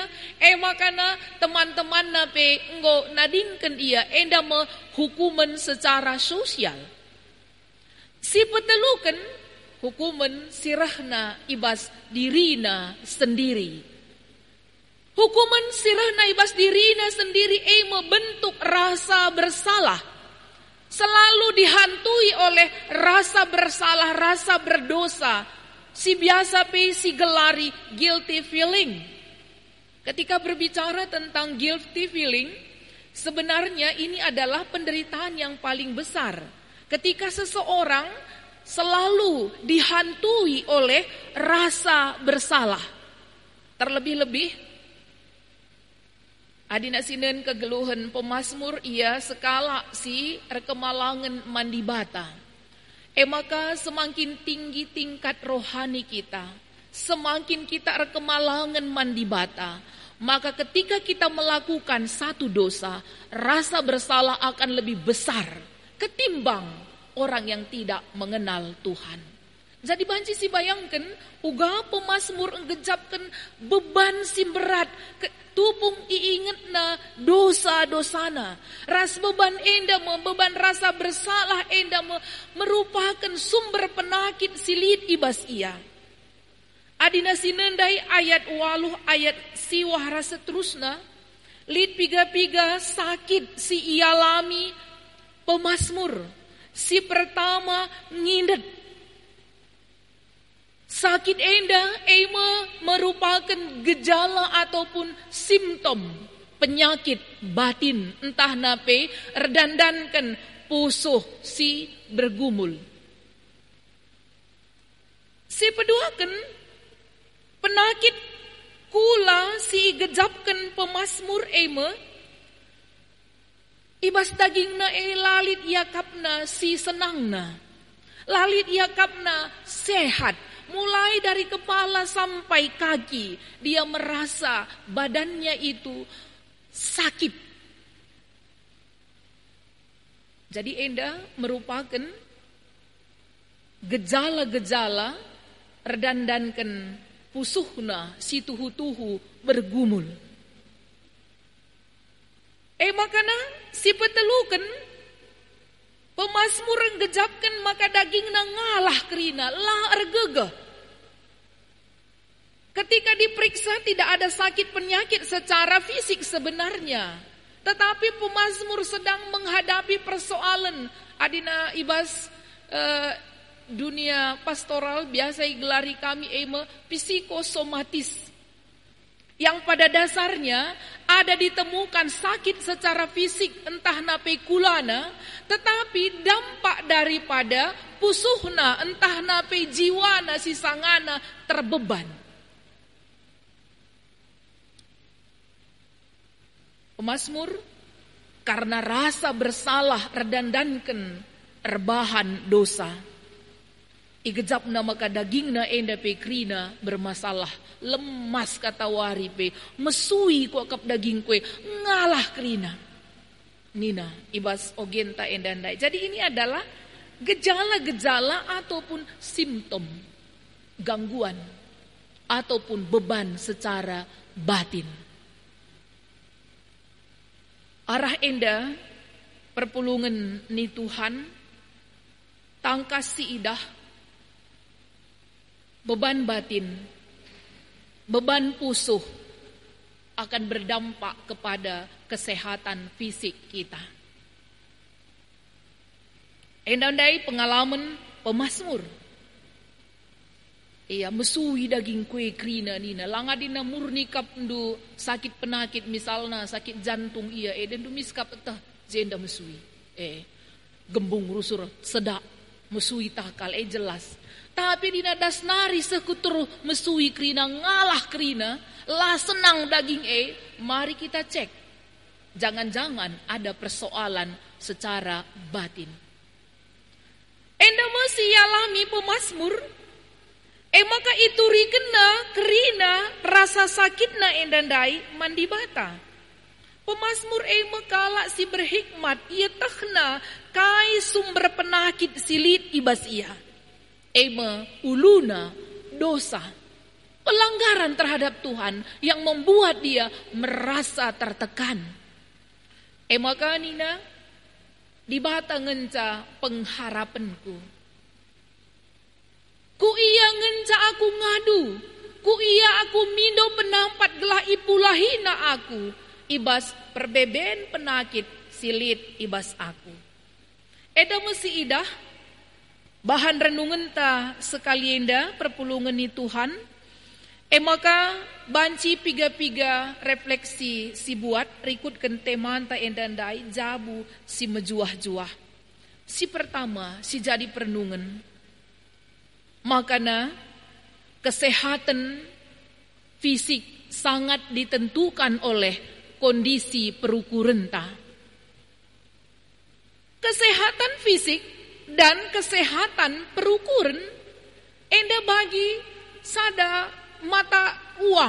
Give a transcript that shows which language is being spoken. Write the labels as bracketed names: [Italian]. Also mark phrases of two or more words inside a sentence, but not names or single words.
[Batak Karo] Makana teman-teman nape nggo nadingken ia enda me hukumen [Indonesian] secara sosial. [Batak Karo] Si peteluken hukumen sirahna ibas dirina sendiri. Hukuman sirahna ibas dirina sendiri [Indonesian] bentuk rasa bersalah. Selalu dihantui oleh rasa bersalah, rasa berdosa. [Batak Karo] Si biasa si gelari [English] guilty feeling. [Indonesian] Ketika berbicara tentang [English] guilty feeling, [Indonesian] sebenarnya ini adalah penderitaan yang paling besar. Ketika seseorang selalu dihantui oleh rasa bersalah. [Batak Karo] Terlebih-lebih adina sinen kegeluhan pemazmur ia sekala si rekemalangan mandi bata. [Indonesian] Maka semakin tinggi tingkat rohani kita, semakin kita [Batak Karo] rekemalangan mandi bata, [Indonesian] maka ketika kita melakukan satu dosa, rasa bersalah akan lebih besar ketimbang orang yang tidak mengenal Tuhan. [Batak Karo] Jadi banci si bayangkan, uga pemazmur ngejapkan beban si berat, tupung iinget na dosa-dosana. Ras beban enda [Indonesian] beban rasa bersalah [Batak Karo] enda merupakan sumber penakit silit ibas ia. Adina sinendai ayat waluh ayat siwah rasa terusna, lid piga-piga sakit si ialami pemazmur. Si pertama ngindet. Sakit enda [Indonesian] merupakan gejala ataupun simptom penyakit batin [Batak Karo] entah nape redandankan pusuh si bergumul. Si peduakan penakit kula si gejapkan pemazmur ibas dagingna lalit yakapna si senangna. Lalit yakapna sehat. [Indonesian] Mulai dari kepala sampai kaki, dia merasa badannya itu sakit. [Batak Karo] Jadi enda [Indonesian] merupakan gejala-gejala [Batak Karo] redandankan pusuhna si tuhu-tuhu bergumul. Makana si peteluken pemazmur gejapkan maka dagingna ngalah kerina, lah ergegeh. [Indonesian] Ketika diperiksa tidak ada sakit penyakit secara fisik sebenarnya. Tetapi pemazmur sedang menghadapi persoalan. [Batak Karo] Adina ibas dunia pastoral biasa gelari kami psikosomatis. [Indonesian] Yang pada dasarnya ada ditemukan sakit secara fisik [Batak Karo] entah nape kulana, [Indonesian] tetapi dampak daripada [Batak Karo] pusuhna entah nape jiwana sisangana terbeban. [Indonesian] Pemazmur karena rasa bersalah [Batak Karo] redandankan erbahan dosa. Igejapna maka dagingna enda pe krina bermasalah, lemas kata wari pe, mesui ku akap daging kue, ngalah krina. Nina ibas ogenta endandai. [Indonesian] Jadi ini adalah gejala-gejala ataupun simptom gangguan ataupun beban secara batin. [Batak Karo] Arah enda perpulungan ni Tuhan tangkas si idah [Indonesian] beban batin, beban pusuh akan berdampak kepada kesehatan fisik kita. [Batak Karo] Endandai pengalaman pemazmur. Iya mesui daging kue krina nina, langadina murni kapndu sakit penakit misalnya [Indonesian] sakit jantung dan [Batak Karo] du miskap etah jenda mesui. Gembung rusur sedak Mesui takal jelas. Tapi dina dasnari sekutur mesui krina ngalah krina, lah senang daging [Indonesian] mari kita cek. Jangan-jangan ada persoalan secara batin. [Batak Karo] Enda mesti alami pemasmur. Maka itu rikena kerina rasa sakitna endandai mandi bata. Pemasmur mekala si berhikmat ia takhna kai sumber penyakit silit ibas ia. Uluna dosa. [Indonesian] Pelanggaran terhadap Tuhan yang membuat dia merasa tertekan. [Batak Karo] Maka nina dibata ngenca pengharapanku. Ku iya ngenca aku ngadu, ku iya aku mindo penampat gelah ipulahina aku, ibas perbeben penakit silit ibas aku. Eda mesti idah, bahan renungan ta sekalienda perpulungan ni Tuhan, maka banci piga-piga refleksi si buat rikutkan teman ta endandai jabu si mejuah-juah. Si pertama si jadi perenungan. [Indonesian] Makana kesehatan fisik sangat ditentukan oleh kondisi [Batak Karo] perukuran ta. [Indonesian] Kesehatan fisik dan kesehatan [Batak Karo] perukuran enda bagi sada mata uang.